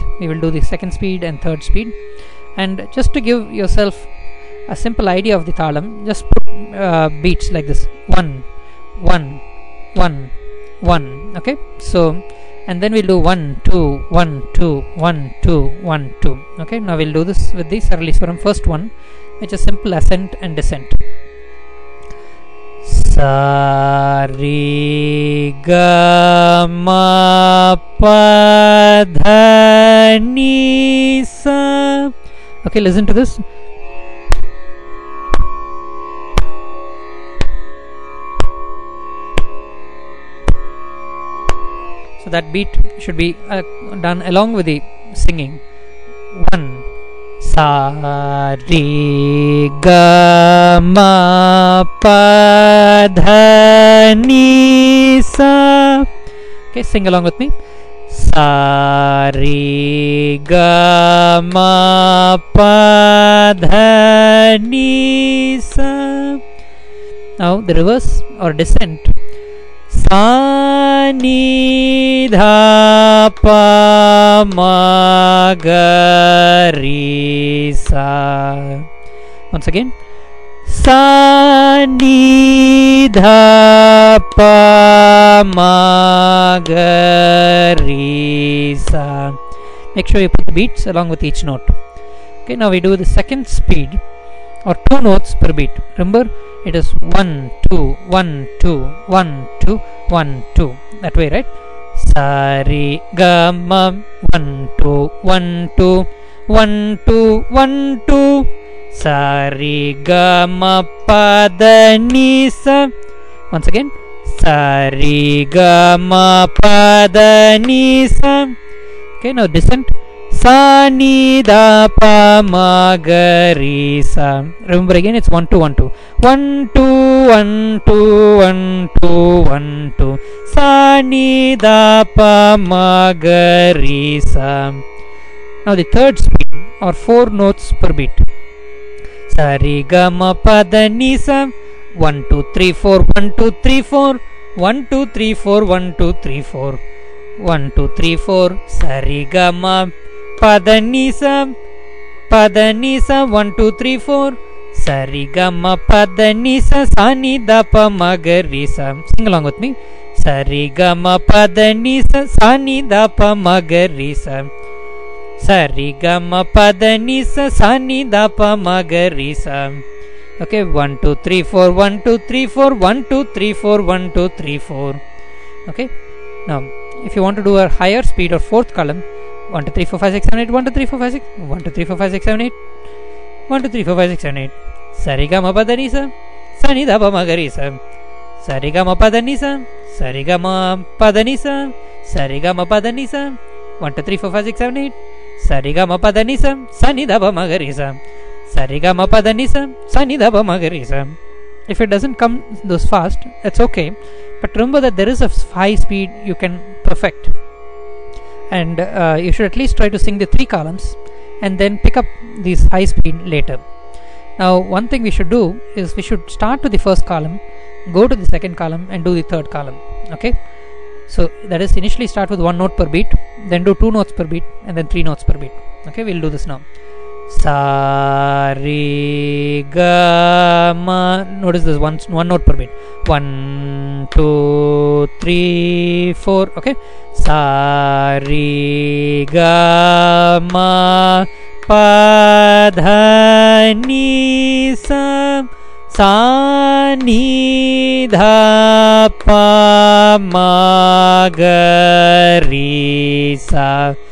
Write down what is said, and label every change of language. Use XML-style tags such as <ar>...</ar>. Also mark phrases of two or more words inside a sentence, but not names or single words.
<en>We will do the second speed and third speed, and just to give yourself a simple idea of the thalam, just put beats like this: 1, 1, 1, 1. Okay, so and then we'll do 1, 2, 1, 2, 1, 2, 1, 2. Okay, now we'll do this with the Sarali Swaram. First one, which is simple ascent and descent. Sa re ga ma pa dha ni sa. Okay, listen to this. So that beat should be done along with the singing. 1, sa re ga ma pa dha ni sa. Okay, sing along with me. Sa re ga ma pa dha ni sa. Now the reverse or descent. Sa ni dha pa ma ga re sa. Once again. Sa ni dha pa ma ga re sa. Make sure you put the beats along with each note. Okay, now we do the second speed, or 2 notes per beat. Remember, it is 1, 2, 1, 2, 1, 2, 1, 2. That way, right? Sa re ga ma 1, 2, 1, 2, 1, 2, 1, 2. Sa re ga ma pa dha ni sa. Once again. Sa re ga ma pa dha ni sa. Okay, now descent. Sa ni dha pa ma ga re sa. Remember again, it's 1, 2, 1, 2. 1, 2, 1, 2, 1, 2, 1, 2. Sa ni dha pa ma ga re sa. Now the third speed, or 4 notes per beat. Sa re ga ma pa dha ni sa. 1, 2, 3, 4, 1, 2, 3, 4. 1, 2, 3, 4, 1, 2, 3, 4. 1, 2, 3, 4. Sa re ga ma pa dha ni sa. Pa dha ni sa. 1, 2, 3, 4. Sa re ga ma pa dha ni sa. Sa ni dha pa ma ga re sa. Sing along with me. Sa re ga ma pa dha ni sa. Sa ni dha pa ma ga re sa. Sa re ga ma pa dha ni sa. Sa ni dha pa ma ga re sa. Okay, 1, 2, 3, 4, 1, 2, 3, 4, 1, 2, 3, 4, 1, 2, 3, 4. Okay, now if you want to do a higher speed or fourth column, 1, 2, 3, 4, 5, 6, 7, 8, 1, 2, 3, 4, 5, 6, 1, 2, 3, 4, 5, 6, 7, 8, 1, 2, 3, 4, 5, 6, 7, 8. Sa re ga ma pa dha ni sa. Sa ni dha pa ma ga re sa. Sa re ga ma pa dha ni sa. Sa re ga ma pa dha ni sa. Sa re ga ma pa dha ni sa. 1, 2, 3, 4, 5, 6, 7, 8. Sa re ga ma pa dha ni sa. Sa ni dha pa ma ga re sa. Sa re ga ma pa dha ni sa. Sa ni dha pa ma ga re sa. If it doesn't come this fast, it's okay, but remember that there is a high speed you can perfect, and you should at least try to sing the 3 columns and then pick up these high speed later. Now one thing we should do is we should start with the first column, go to the second column and do the third column. Okay, So that is, initially start with 1 note per beat, then do 2 notes per beat, and then 3 notes per beat. Okay, we'll do this now. Sa re ga ma. Notice this, one note per beat. 1 2 3 4. Okay. Sa re ga ma pa dha ni sa. Sa ni dha pa ma ga re sa.</en>